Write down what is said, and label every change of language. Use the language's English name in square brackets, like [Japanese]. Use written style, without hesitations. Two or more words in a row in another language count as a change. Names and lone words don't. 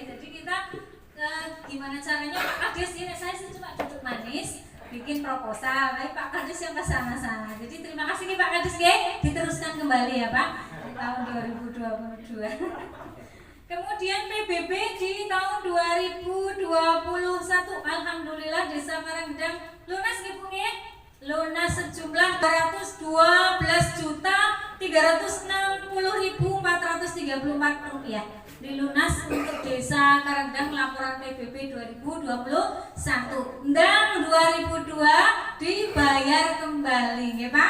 [Indonesian] Jadi kita gimana caranya Pak Kades ini saya sih cuma duduk manis bikin proposal. Baik Pak Kades yang ke sana-sana. Jadi terima kasih nih Pak Kades ya. Diteruskan kembali ya Pak di tahun 2022. Kemudian PBB di tahun 2021 alhamdulillah Desa Karanggedang lunas nggih Bu nggih. Lunas sejumlah 212.360.434 rupiah. Dilunas untuk Desa Karanggedang laporan PBB 2021. Dan 2002 dibayar kembali nggih Pak.